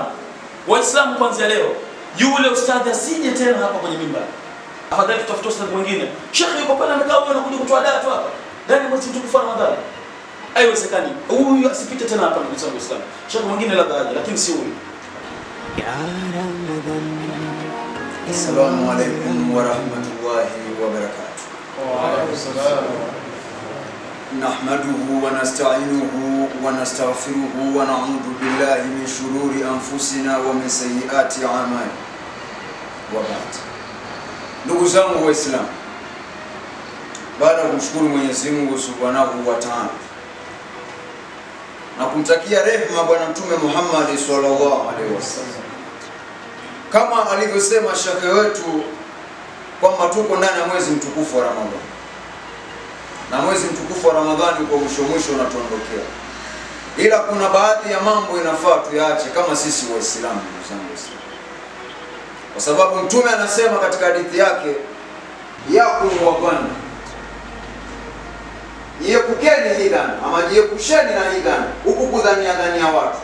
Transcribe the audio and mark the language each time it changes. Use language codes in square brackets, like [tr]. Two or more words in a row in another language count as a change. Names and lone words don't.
[sw] Waislamu kwanza leo. Yule ustadhi asije tena hapa kwenye mimbar. Afadhali tutafuta ustadhi mwingine. Sheikh yuko pale amekaa huyo anakuja kutoa adabu hapa. Ndani mwezi mtukufu wa Ramadhani. Haiwezekani. Huyu asipite tena hapa ndugu zangu Waislamu. Sheikh mwingine labda aje lakini si huyu. [ar] يا رمضان. السلام عليكم ورحمة الله وبركاته. وعليكم السلام. نحمده ونستعينه ونستغفره ونعوذ بالله من شرور أنفسنا ومن سيئات أعمالنا. وبعد. [sw] Ndugu zangu Waislamu, baada ya kumshukuru Mwenyezi Mungu [ar] سبحانه وتعالى [sw] na kumtakia rehema Bwana Mtume Muhammad sallallahu [ar] عليه وسلم, [sw] kama alivyosema shekhe wetu kwamba tuko ndani ya mwezi mtukufu wa Ramadhani, na mwezi mtukufu wa Ramadhani kwa mwisho unatuondokea, ila kuna baadhi ya mambo inafaa tuyaache kama sisi Waislamu, ndugu zangu Waislamu, kwa sababu Mtume anasema katika hadithi yake, [ar] إياكم والظن, [sw] jiepukeni hii dhana ama jiepusheni na hii dhana, huku kudhania watu.